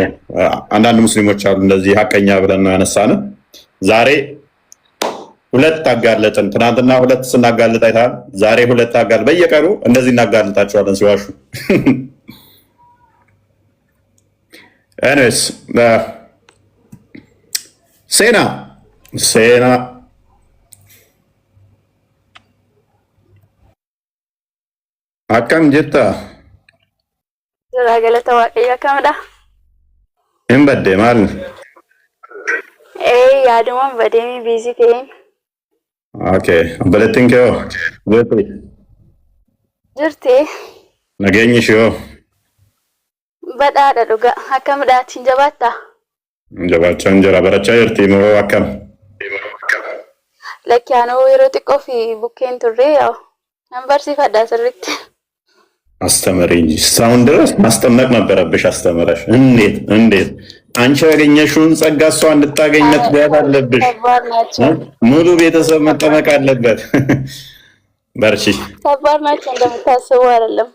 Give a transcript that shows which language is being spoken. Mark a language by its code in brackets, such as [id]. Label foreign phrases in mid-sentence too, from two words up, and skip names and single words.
[am] አንዳንድ ሙስሊሞች አሉ እንደዚህ ሀቀኛ ብለን ነው ያነሳን። ዛሬ ሁለት አጋለጥን። ትናንትና ሁለት ስናጋልጥ አይተሃል። ዛሬ ሁለት አጋል በየቀኑ እንደዚህ እናጋልጣቸዋለን ሲዋሹ። ኤኒዌይስ ሴና [om] akkam jirta? Galata Waaqayyo akkamidha? Hin badde maal? Yaadumaan badeemii biizii ta'een. Okay. Obboleettiin kee hoo? Jirti. Nageenyi ishee hoo? Badhaadha dhugaa. Akkamidhaatiin jabaattaa? Jabaachaa hin jira. Barachaa jirti moo akkam? Lakkiyaanoo yeroo xiqqoo fi bukkeen turre nan barsiifadha sirriitti. [am] አስተምሪኝ እስካሁን ድረስ ማስጠመቅ ነበረብሽ። አስተምረሽ እንዴት አንቺ ያገኘሽውን ጸጋ እሷ እንድታገኝ መትጋት አለብሽ። ሙሉ ቤተሰብ መጠመቅ አለበት። በርቺ። ከባድ ናቸው እንደምታስቡ አይደለም።